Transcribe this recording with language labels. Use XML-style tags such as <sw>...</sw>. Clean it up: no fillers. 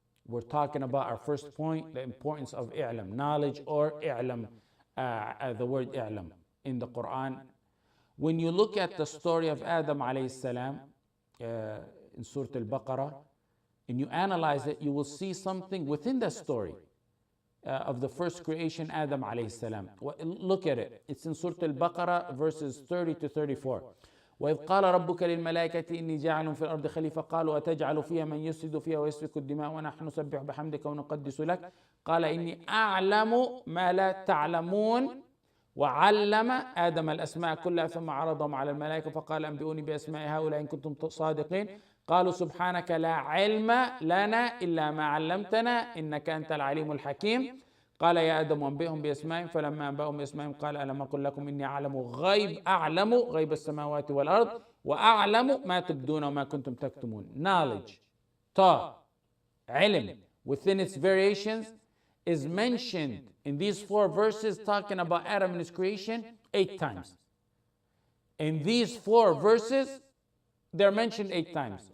<en>We're talking about our first point, the importance of اعلم, knowledge, or اعلم, the word اعلم in the Quran. When you look at the story of Adam alayhi salam in Surah Al-Baqarah, and you analyze it, you will see something within the story of the first creation, Adam alayhi salam. Look at it. It's in Surah Al-Baqarah, verses 30 to 34.</en> <ar>وَإِذْ قَالَ رَبُّكَ لِلْمَلَائِكَةِ إِنِّي جَاعِلٌ فِي الْأَرْضِ خَلِيفَةً قَالُوا أَتَجْعَلُ فِيهَا مَنْ يُفْسِدُ فِيهَا وَيَسْفِكُ الدِّمَاءَ وَنَحْنُ نُسَبِّحُ بِحَمْدِكَ وَنُقَدِّسُ لَكَ قَالَ إِنِّي أَعْلَمُ مَا لَا تَعْلَمُونَ وعلم آدم الأسماء كلها ثم عرضهم على الملائكة فقال أنبئوني بأسماء هؤلاء إن كنتم صادقين قالوا سبحانك لا علم لنا إلا ما علمتنا إنك أنت العليم الحكيم قال يا آدم أنبئهم بأسمائهم فلما أنبأهم بأسمائهم قال ألم أقل لكم إني أعلم غيب السماوات والأرض وأعلم ما تبدون وما كنتم تكتمون.</ar> <en>Knowledge, ta, ilm, within its variations, is mentioned in these four verses talking about Adam and his creation 8 times. In these four verses, they're mentioned 8 times.</en>